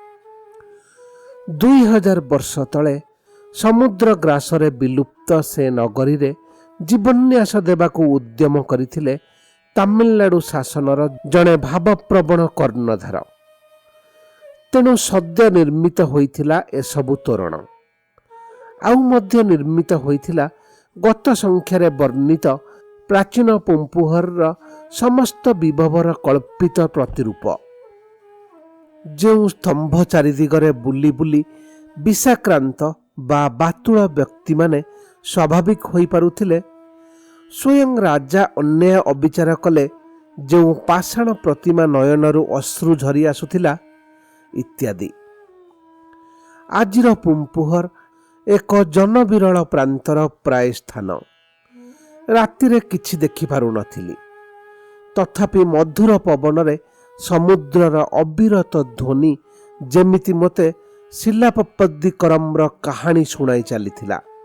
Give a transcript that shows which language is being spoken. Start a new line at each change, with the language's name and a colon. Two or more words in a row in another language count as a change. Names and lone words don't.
Odia: 2000 ବର୍ଷ ତଳେ ସମୁଦ୍ର ଗ୍ରାସରେ ବିଲୁପ୍ତ ସେ ନଗରୀ ରେ ଜୀବନ୍ୟାସ ଦେବାକୁ ଉଦ୍ୟମ କରିଥିଲେ ତାମିଲନାଡୁ ଶାସନର ଜଣେ ଭାବପ୍ରବଣ କର୍ଣ୍ଣଧାର। ତେଣୁ ସଦ୍ୟ ନିର୍ମିତ ହୋଇଥିଲା ଏସବୁ ତୋରଣ। ଆଉ ମଧ୍ୟ ନିର୍ମିତ ହୋଇଥିଲା ଗତ ସଂଖ୍ୟାରେ ବର୍ଣ୍ଣିତ ପ୍ରାଚୀନ ପୁମ୍ପୁହର ସମସ୍ତ ବିଭବର କଳ୍ପିତ ପ୍ରତିରୂପ। ଯେଉଁ ସ୍ତମ୍ଭ ଚାରିଦିଗରେ ବୁଲି ବୁଲି ବିଷାକ୍ରାନ୍ତ ବା ବାତୁଳ ବ୍ୟକ୍ତି ମାନେ ସ୍ୱାଭାବିକ ହୋଇ ପାରୁଥିଲେ, ସ୍ୱୟଂ ରାଜା ଅନ୍ୟାୟ ଅବିଚାର କଲେ ଯେଉଁ ପାଷାଣ ପ୍ରତିମା ନୟନରୁ ଅଶ୍ରୁ ଝରି ଆସୁଥିଲା ଇତ୍ୟାଦି। ଆଜିର ପୁମ୍ପୁହର ଏକ ଜନବିରଳ ପ୍ରାନ୍ତର ପ୍ରାୟ ସ୍ଥାନ। ରାତିରେ କିଛି ଦେଖି ପାରୁ ନଥିଲି, ତଥାପି ମଧୁର ପବନରେ ସମୁଦ୍ରର ଅବିରତ ଧ୍ୱନି ଯେମିତି ମତେ ଶିଳାପଦ୍ଦିକରମ୍ର କାହାଣୀ ଶୁଣାଇ ଚାଲିଥିଲା।